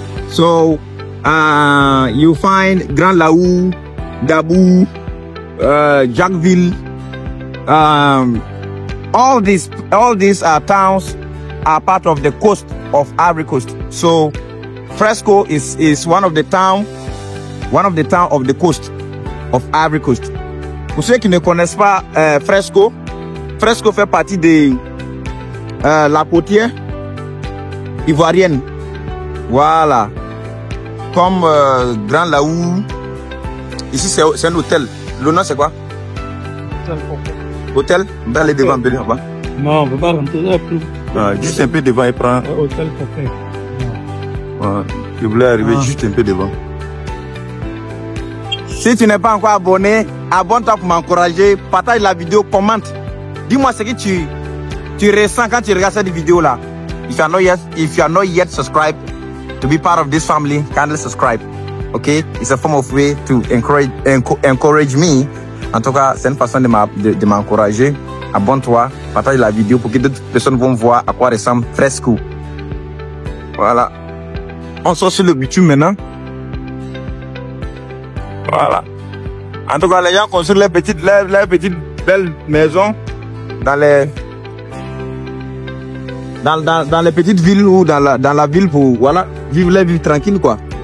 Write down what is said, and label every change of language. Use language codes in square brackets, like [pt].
[en] So you find Grand Laou, Dabou, Jacquesville. All these towns are part of the coast of Ivory Coast. So Fresco is one of the town of the coast of Ivory Coast. [fr] Pour ceux qui ne connaissent pas Fresco fait partie de la côtière ivoirienne. Voilà. Comme Grand Laou. Ici c'est un hôtel. Le nom c'est quoi? Hôtel? On va aller devant, là-bas. Non, on ne peut pas rentrer là plus. Juste un peu devant et prend. Hôtel Café. Je voulais arriver juste un peu devant. Si tu n'es pas encore abonné, abonne-toi pour m'encourager. Partage la vidéo, commente. Dis-moi ce que tu ressens quand tu regardes cette vidéo-là. [en] If you are not yet subscribed to be part of this family, kindly subscribe. Okay? It's a form of way to encourage me. [fr] En tout cas, c'est une façon de m'encourager. Abonne-toi, partage la vidéo pour que d'autres personnes vont voir à quoi ressemble Fresco. Voilà. On sort sur le bitume maintenant. Voilà. En tout cas, les gens construisent les petites belles maisons dans les petites villes ou dans la ville pour vivre les vies tranquilles quoi.